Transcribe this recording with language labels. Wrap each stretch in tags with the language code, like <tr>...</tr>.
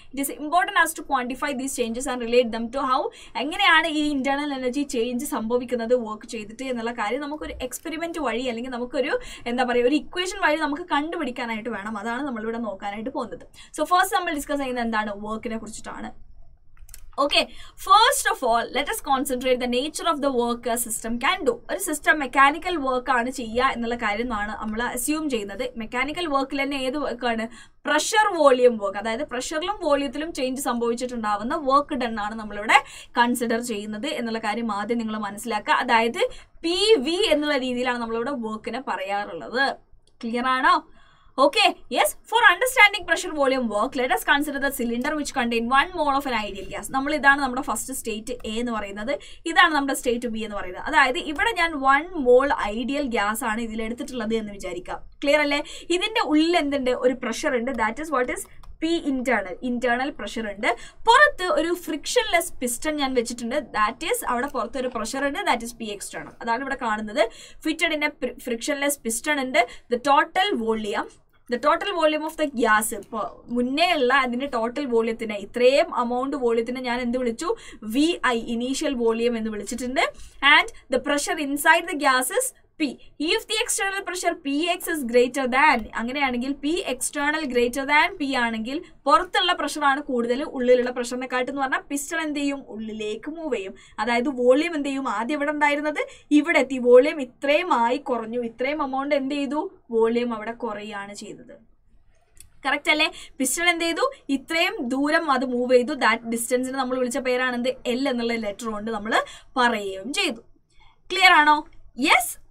<en>it is important as to quantify these changes and relate them to how,</en> <ml>എങ്ങനെയാണ് ഈ internal energy change സംഭവിക്കുന്നത് work ചെയ്തിട്ട് എന്നുള്ള കാര്യം നമുക്കൊരു എക്സ്പെരിമെന്റ് വഴി അല്ലെങ്കിൽ നമുക്കൊരു എന്താ പറയുക ഒരു ഇക്വേഷൻ വഴി നമുക്ക് കണ്ടുപിടിക്കാനായിട്ട് വേണം. അതാണ് നമ്മളിവിടെ നോക്കാനായിട്ട് പോകുന്നത്. സോ ഫസ്റ്റ് നമ്മൾ ഡിസ്കസ് ചെയ്യുന്നത് എന്താണ്? വർക്കിനെ കുറിച്ചിട്ടാണ്.</ml> <en>Okay, first of all, let us concentrate the nature of the work a system can do.</en> <ml>ഒരു സിസ്റ്റം മെക്കാനിക്കൽ വർക്ക് ആണ് ചെയ്യുക എന്നുള്ള കാര്യമാണ് നമ്മൾ അസ്യൂം ചെയ്യുന്നത്. മെക്കാനിക്കൽ വർക്കിൽ തന്നെ ഏത് വർക്കാണ്? Pressure volume work. അതായത് പ്രഷറിലും വോളിയത്തിലും ചേഞ്ച് സംഭവിച്ചിട്ടുണ്ടാവുന്ന വർക്ക് ഡൺ ആണ് നമ്മളിവിടെ കൺസിഡർ ചെയ്യുന്നത് എന്നുള്ള കാര്യം ആദ്യം നിങ്ങൾ മനസ്സിലാക്കുക. അതായത് PV എന്നുള്ള രീതിയിലാണ് നമ്മളിവിടെ വർക്കിനെ പറയാറുള്ളത്. ക്ലിയർ ആണോ?</ml> <en>Okay, yes, for understanding pressure volume work, let us consider the cylinder which contain 1 mole of an ideal gas.</en> <ml>നമ്മൾ ഇതാണ് നമ്മുടെ ഫസ്റ്റ് സ്റ്റേറ്റ് A എന്ന് പറയുന്നത്, ഇതാണ് നമ്മുടെ സ്റ്റേറ്റ് B എന്ന് പറയുന്നത്. അതായത് ഇവിടെ ഞാൻ 1 മോൾ ഐഡിയൽ ഗ്യാസ് ആണ് ഇതിൽ എടുത്തിട്ടുള്ളത് എന്ന് വിചാരിക്കാം. ക്ലിയർ അല്ലേ? ഇതിന്റെ ഉള്ളിൽ എന്തുണ്ട്? ഒരു പ്രഷർ ഉണ്ട്.</ml> <en>that is what is</en> <ml>P internal pressure ഉണ്ട്. പുറത്ത് ഒരു ഫ്രിക്ഷൻലെസ് പിസ്റ്റൺ ഞാൻ വെച്ചിട്ടുണ്ട്. ദാറ്റ് ഈസ് അവിടെ പുറത്ത് ഒരു പ്രഷർ ഉണ്ട്. That is P external. അതാണ് ഇവിടെ കാണുന്നത്.</ml> <en>fitted in a frictionless piston</en> <ml>ഉണ്ട്.</ml> <en>the total volume of the gas,</en> <ml>ഇപ്പോൾ മുന്നേ ഉള്ള അതിന്റെ ടോട്ടൽ വോളിയത്തിന്, ഇത്രയും എമൗണ്ട് വോളിയത്തിന് ഞാൻ എന്ത് വിളിച്ചു? VI ഇനീഷ്യൽ വോളിയം എന്ന് വിളിച്ചിട്ടുണ്ട്.</ml> <en>And the pressure inside the gases P. If the external pressure Px is greater than,</en> <ml>അങ്ങനെയാണെങ്കിൽ P external greater than P ആണെങ്കിൽ പുറത്തുള്ള പ്രഷറാണ് കൂടുതൽ ഉള്ളിലുള്ള പ്രഷറിനെക്കാട്ട് എന്ന് പറഞ്ഞാൽ പിസ്റ്റൺ എന്ത് ചെയ്യും? ഉള്ളിലേക്ക് മൂവ് ചെയ്യും. അതായത് വോളിയം എന്ത് ചെയ്യും? ആദ്യം ഇവിടെ ഉണ്ടായിരുന്നത് ഇവിടെ എത്തി, വോളിയം ഇത്രയും ആയി കുറഞ്ഞു. ഇത്രയും എമൗണ്ട് എന്ത് ചെയ്തു? വോളിയം അവിടെ കുറയാണ് ചെയ്തത്. കറക്റ്റ് അല്ലേ? പിസ്റ്റൺ എന്ത് ചെയ്തു? ഇത്രയും ദൂരം അത് മൂവ് ചെയ്തു. ദാറ്റ് ഡിസ്റ്റൻസിന് നമ്മൾ വിളിച്ച പേരാണ് എന്ത്? L എന്നുള്ള ലെറ്റർ കൊണ്ട് നമ്മൾ പറയുകയും ചെയ്തു. ക്ലിയർ ആണോ? യെസ്.</ml>